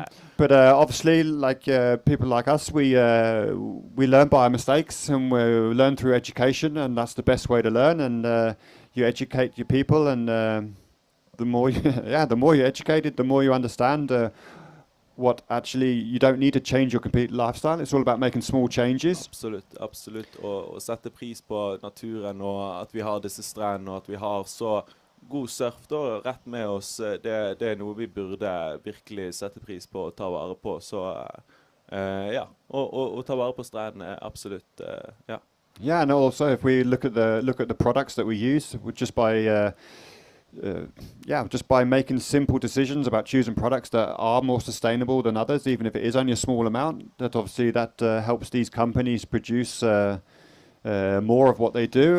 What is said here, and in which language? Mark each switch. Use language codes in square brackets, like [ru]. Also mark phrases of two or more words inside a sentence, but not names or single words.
[en] But obviously, like people like us, we learn by our mistakes, and we learn through education, and that's the best way to learn. And you educate your people, and the more you're educated, the more you understand what actually you don't need to change your complete lifestyle. It's all about making small changes. [no] Absolutt. Og sette pris på naturen, og at vi har disse strandene, og at vi har så god surf da, rett med oss, det noe vi burde virkelig sette pris på og ta vare på. Så og ta vare på strandene, absolutt, ja. [en] Yeah, and also if we look at the products that we use, just by making simple decisions about choosing products that are more sustainable than others, even if it is only a small amount, that obviously that helps these companies produce more of what they do.